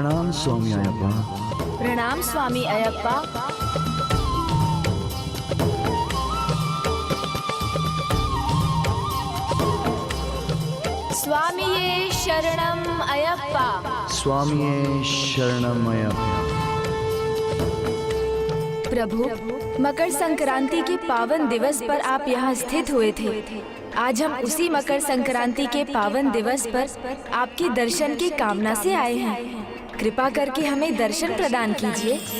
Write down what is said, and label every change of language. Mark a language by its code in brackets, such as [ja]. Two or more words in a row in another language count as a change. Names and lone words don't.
[hi] स्वामी अयप्पा। प्रणाम स्वामी अयप्पा। [ml] സ്വാമിയേ ശരണം അയ്യപ്പാ। സ്വാമിയേ ശരണം അയ്യപ്പാ। [hi] प्रभु, मकर संक्रांति के पावन दिवस पर आप यहाँ स्थित हुए थे। आज हम उसी मकर संक्रांति के पावन दिवस पर आपके दर्शन की कामना से आए हैं। कृपा करके हमें दर्शन प्रदान कीजिए।